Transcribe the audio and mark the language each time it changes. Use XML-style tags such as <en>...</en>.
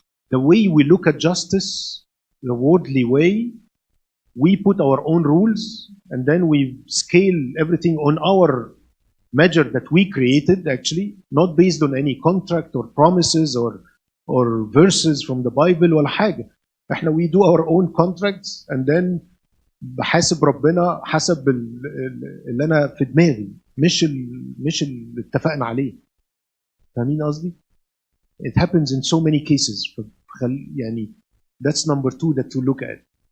<en>The way we look at justice, the worldly way, we put our own rules and then we scale everything on our measure that we created, actually, not based on any contract or promises or verses from the Bible</en> <ar>ولا حاجة. احنا</ar> <en>we do our own contracts and then</en> <ar>بحاسب ربنا حسب اللي انا في دماغي مش اللي اتفقنا عليه. فاهمين قصدي؟</ar> <en>It happens in so many cases.</en> <ar>يعني</ar> <en>that's number 2 that to look at.</en>